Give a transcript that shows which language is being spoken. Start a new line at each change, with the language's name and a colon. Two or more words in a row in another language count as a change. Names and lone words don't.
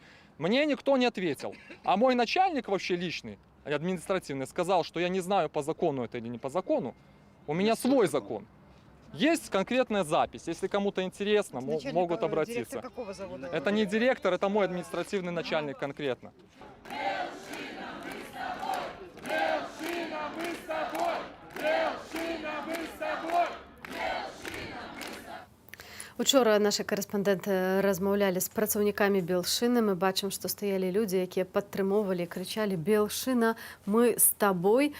Russian: Мне никто не ответил, а мой начальник вообще личный, административный, сказал, что я не знаю, по закону это или не по закону, у меня свой закон. Есть конкретная запись, если кому-то интересно, могут обратиться. Директор какого завода? Это не директор, это мой административный начальник конкретно.
Belarusian: Учора наши корэспандэнты размаўлялі з працаўнікамі Белшыны. Мы бачым, што стаялі людзі, якія падтрымоўвалі, крычалі: «Белшына, мы з табой».